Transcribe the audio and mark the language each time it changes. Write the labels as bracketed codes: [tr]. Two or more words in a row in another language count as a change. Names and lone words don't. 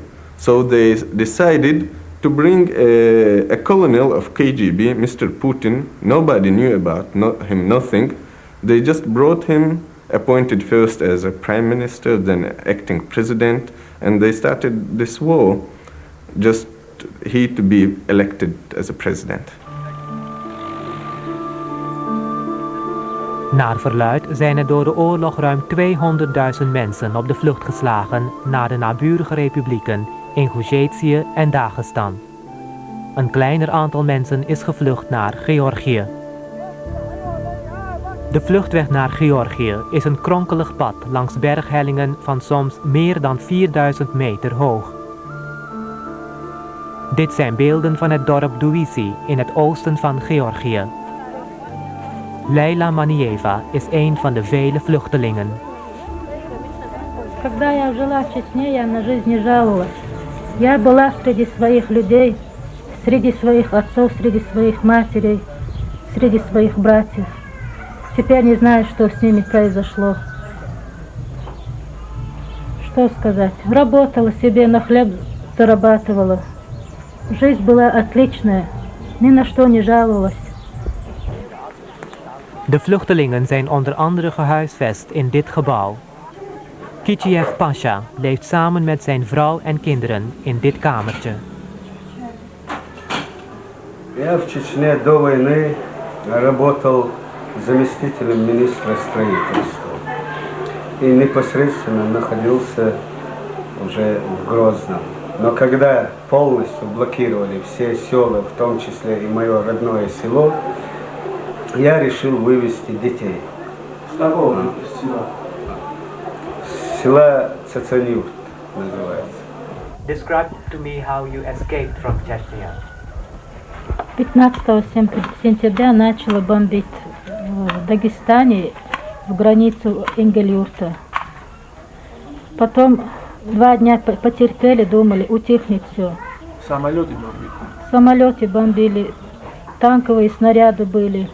[en] So they decided to bring a colonel of KGB, Mr. Putin. Nobody knew about him, nothing. They just brought him, appointed first as a prime minister, then acting president, and they started this war, just he to be elected as a president. [nl] Naar verluidt zijn er door de oorlog ruim 200.000 mensen op de vlucht geslagen naar de naburige republieken Ingusjetië en Dagestan. Een kleiner aantal mensen is gevlucht naar Georgië. De vluchtweg naar Georgië is een kronkelig pad langs berghellingen van soms meer dan 4000 meter hoog. Dit zijn beelden van het dorp Duisi in het oosten van Georgië. Leila Manieva is een van de vele vluchtelingen. [ru] Когда я жила в Чечне, я на жизнь не жаловалась. Я была среди своих людей, среди своих отцов, среди своих матерей, среди своих братьев. Теперь не знаю, что с ними произошло. Что сказать? Работала себе, на хлеб зарабатывала. Жизнь была отличная, ни на что не жаловалась. [nl] De vluchtelingen zijn onder andere gehuisvest in dit gebouw. Kadiev Pasha leeft samen met zijn vrouw en kinderen in dit kamertje. [ru] Я в Чечне до войны работал заместителем министра строительства и непосредственно находился уже в Грозном. Но когда полностью блокировали все села, в том числе и мое родное село, я решил вывести детей. С какого села? Села Цацанюрт называется. [en] Describe to me how you escaped from Chechnya. [ru] 15 сентября начало бомбить в Дагестане, в границу Ингелюрта. Потом 2 дня потерпели, думали, утихнет все. Самолеты бомбили? Самолеты бомбили, танковые снаряды были.